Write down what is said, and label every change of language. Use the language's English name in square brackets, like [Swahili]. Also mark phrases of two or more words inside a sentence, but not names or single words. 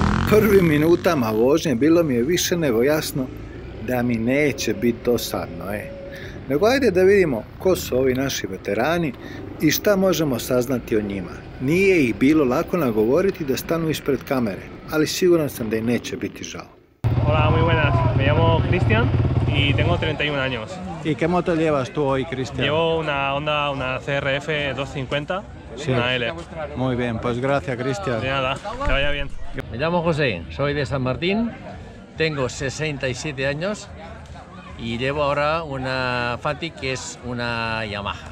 [Bosnian] prvim minutama vožnje bilo mi je više nego jasno da mi neće biti dosadno, nego ajde da vidimo ko su ovi naši veterani i šta možemo saznati o njima. Nije ih bilo lako nagovoriti da stanu ispred kamere, ali siguran sam da im neće biti žao. [Spanish] Hola, muy buenas. Me llamo Cristian y tengo 31 años. ¿Y qué moto llevas tú hoy, Cristian? Llevo una Honda, una CRF 250, Sí. una L. Muy bien, pues gracias, Cristian. De nada, que vaya bien. Me llamo José, soy de San Martín, tengo 67 años y llevo ahora una Fati que es una Yamaha.